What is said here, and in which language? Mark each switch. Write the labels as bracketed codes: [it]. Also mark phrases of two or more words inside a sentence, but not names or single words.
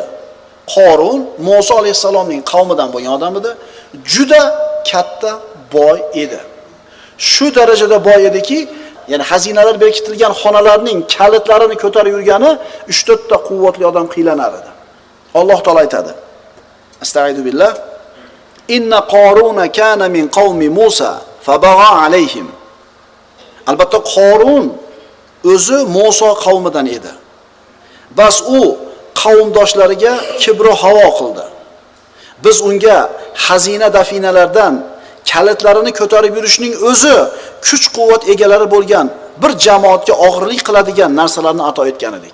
[uz] Qorun Musa alayhisalomning qavmidan bo'lgan odam edi. Juda katta boy edi. Shu darajada boy ediki, ya'ni xazinalar berkitilgan xonalarning kalitlarini ko'tarib yurgani 3-4 ta quvvatli odam qiylanar edi. Alloh taolay aytadi. [ar] أستغفر الله. إن قارون كان من قوم موسى فبغى عليهم. [uz] Albatta Qorun o'zi Musa qavmidan edi. Bas u qavmdoshlariga kibru havo qildi. Biz unga xazina dafinalardan kalitlarini ko'tarib yurishning o'zi kuch-quvvat egalari bo'lgan bir jamoatga og'irlik qiladigan narsalarni ato etgan edik.